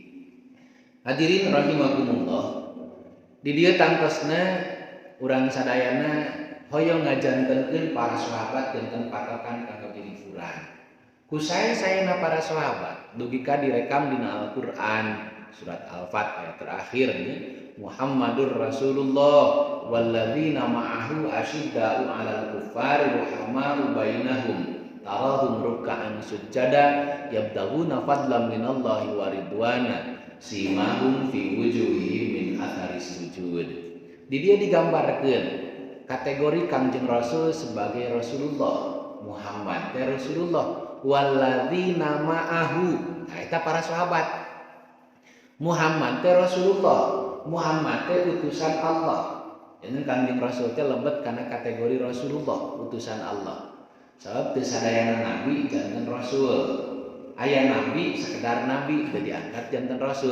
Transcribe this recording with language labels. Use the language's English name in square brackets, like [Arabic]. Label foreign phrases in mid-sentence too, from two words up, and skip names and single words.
[Sundanese] Hadirin rahimakumullah. Di dieu tangtosna urang sadayana hoyong ngajantenkeun para sahabat janten patokan kanggo jadi furan. Ku sae-saena para sahabat dugi ka direkam dina Al-Qur'an surat Al-Fat ayat terakhir nih [Arabic] محمد رسول الله والذين معه أشداء على الكفار رحماء بينهم تراهم ركعا سجدا يبتغون فضلا من الله ورضوانا سيماهم في وجوههم من أثر السجود. [Sundanese] Di dia digambarkeun kategori Kanjeng Rasul sebagai Rasulullah, Muhammad teh Rasulullah, [Arabic] والذين معه [Sundanese] eta para sahabat. Muhammad teh Rasulullah, Muhammad teh utusan Allah. Ini Kanjeng Rasul teh lebet kana kategori Rasulullah, utusan Allah. Sabab teu sadayana nabi janten rasul. Aya nabi sekedar nabi teu diangkat janten rasul.